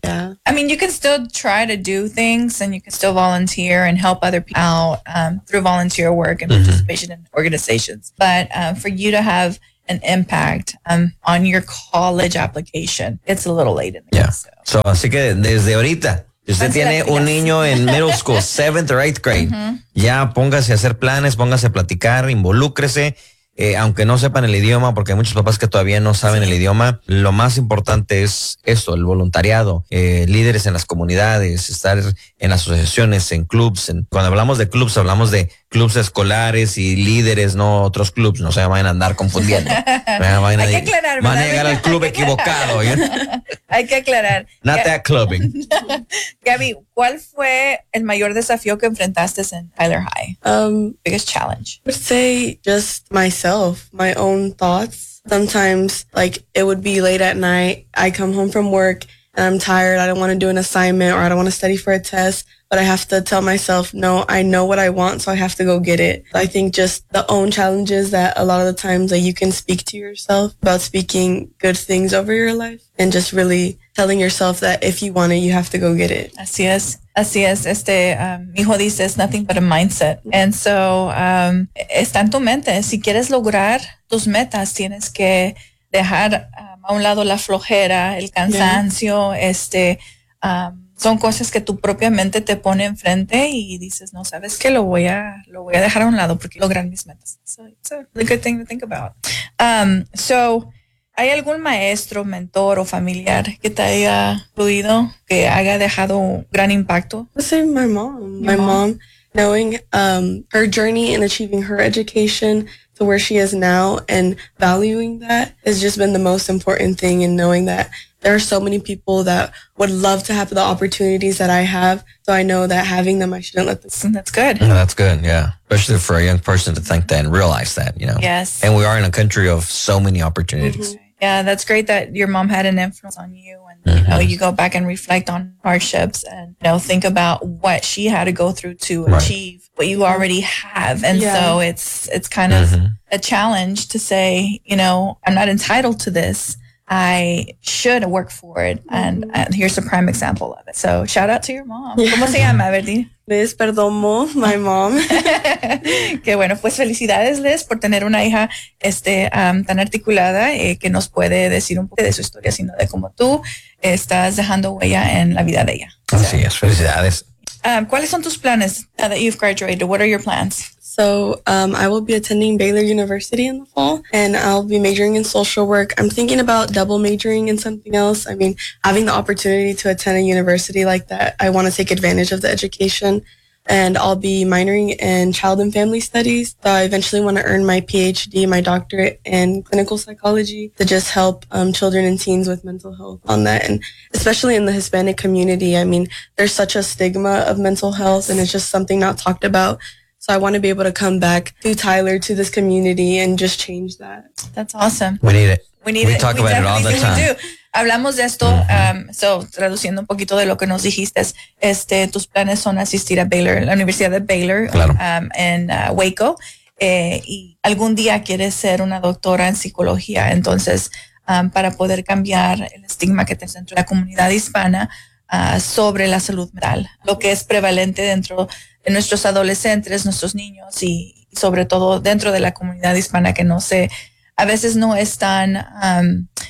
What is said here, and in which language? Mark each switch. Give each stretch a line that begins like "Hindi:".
English: Yeah. I mean, you can still try to do things and you can still volunteer and help other people out through volunteer work and participation in organizations. But for you to have an impact on your college application, it's a little late in the game.
Spanish: So, así que desde ahorita. Si usted tiene un niño en middle school,
English: 7th or 8th grade,
Spanish: ya póngase a hacer planes, póngase a platicar, involúcrese, aunque no sepan el idioma, porque hay muchos papás que todavía no saben el idioma. Lo más importante es esto, el voluntariado, líderes en las comunidades, estar en asociaciones, en clubs. Cuando hablamos de clubs escolares y líderes, no otros clubs, no se vayan a andar confundiendo. Vayan hay que aclarar. Van a llegar al club equivocado. Hay que aclarar.
English: Not that clubbing.
Spanish: Gabby, ¿cuál fue el mayor desafío que enfrentaste en Tyler High?
English: Biggest challenge. I would say just myself, my own thoughts. Sometimes, like, it would be late at night. I come home from work and I'm tired. I don't want to do an assignment or I don't want to study for a test. But I have to tell myself, no, I know what I want, so I have to go get it. I think just the own challenges that a lot of the times that you can speak to yourself about speaking good things over your life and just really telling yourself that if you want it, you have to go get it.
Spanish: Así es. Así es. Mi hijo dice,
English: it's nothing but a mindset. And so,
Spanish: está en tu mente. Si quieres lograr tus metas, tienes que dejar a un lado la flojera, el cansancio, yeah. Son cosas que tu propia mente te pone enfrente y dices, no, sabes que lo voy a dejar a un lado porque lograr mis metas.
English: So it's a really good thing to think about.
Spanish: So, ¿hay algún maestro, mentor o familiar que te haya influido, que haya dejado un gran impacto?
English: I'd say my mom. My mom, knowing her journey in achieving her education to where she is now and valuing that has just been the most important thing, and knowing that there are so many people that would love to have the opportunities that I have. So I know that having them, I shouldn't let them. That's good. No, that's good. Yeah. Especially for a young person to think that and realize that, you know. Yes. And we are in a country of so many opportunities. Mm-hmm. Yeah, that's great that your mom had an influence on you. And, mm-hmm. you know, you go back and reflect on hardships and, you know, think about what she had to go through to achieve what you already have. And so it's kind of a challenge to say, you know, I'm not entitled to this. I should work for it. And here's a prime example of it. So shout out to your mom.
Spanish: Yeah. ¿Cómo se llama, Verdi?
English: Liz Perdomo, my mom.
Spanish: Qué bueno, pues felicidades, Liz, por tener una hija tan articulada que nos puede decir un poco de su historia, sino de cómo tú estás dejando huella en la vida de ella. Así es, felicidades. ¿Cuáles son tus planes
English: now that you've graduated? What are your plans? So I will be attending Baylor University in the fall, and I'll be majoring in social work. I'm thinking about double majoring in something else. I mean, having the opportunity to attend a university like that, I want to take advantage of the education, and I'll be minoring in child and family studies. So I eventually want to earn my PhD, my doctorate in clinical psychology to just help children and teens with mental health on that. And especially in the Hispanic community, I mean, there's such a stigma of mental health, and it's just something not talked about. So I want to be able to come back to Tyler, to this community, and just change that. That's awesome. We need it. We talk about it all the time.
Spanish: Hablamos de esto, traduciendo un poquito de lo que nos dijiste, tus planes son asistir a Baylor, la Universidad de Baylor, en Waco, y algún día quieres ser una doctora en psicología, entonces, para poder cambiar el estigma que tenemos dentro de la comunidad hispana sobre la salud mental, lo que es prevalente dentro de nuestros adolescentes, nuestros niños y sobre todo dentro de la comunidad hispana, que no sé, a veces no es tan